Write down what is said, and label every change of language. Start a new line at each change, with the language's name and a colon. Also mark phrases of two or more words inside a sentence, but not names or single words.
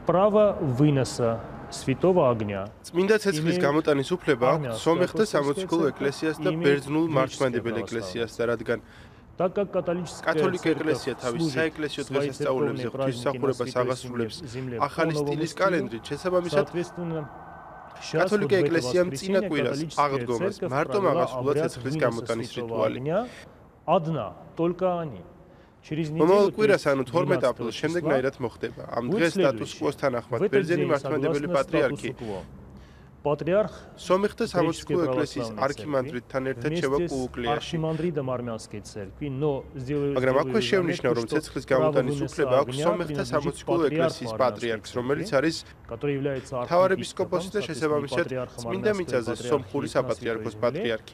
Russian: право выноса святого огня.
Georgian: წმინდა ცეცხლის გამოტანის უფლება აქვს სომეხთა სამოციქულო ეკლესიას და ბერძნულ მართლმადიდებელ ეკლესიას და რადგან
Russian: Так как католическая
Georgian: კათოლიკე ეკლესია თავის საეკლესიო დღესასწაულებზე ღვთისმსახურებას აღასრულებს ახალი სტილის კალენდრით, შესაბამისად კათოლიკე ეკლესიამ წინა კვირას აღდგომას მარტო აღასრულა ცეცხლის გამოტანის რიტუალი.
Russian: Одна, только они.
Georgian: მომავალ კვირას ანუ 12 აპრილს შემდეგნაირად მოხდება. ამ დღეს სტატუს-კვოს თანახმად ბერძენი მართლმადიდებელი პატრიარქი
Russian: Патриарх
Georgian: სომეხთა სამოციქულო ეკლესიის არქიმანდრიტთან ერთად შევა კუუკლიაში. მაგრამ აქვე შევნიშნა, რომ ცეცხლის გამოტანის უფლება აქვს სომეხთა სამოციქულო ეკლესიის პატრიარქს, რომელიც არის მთავარეპისკოპოსი და შესაბამისად წმინდა მიწაზე სომხური საპატრიარქოს პატრიარქი.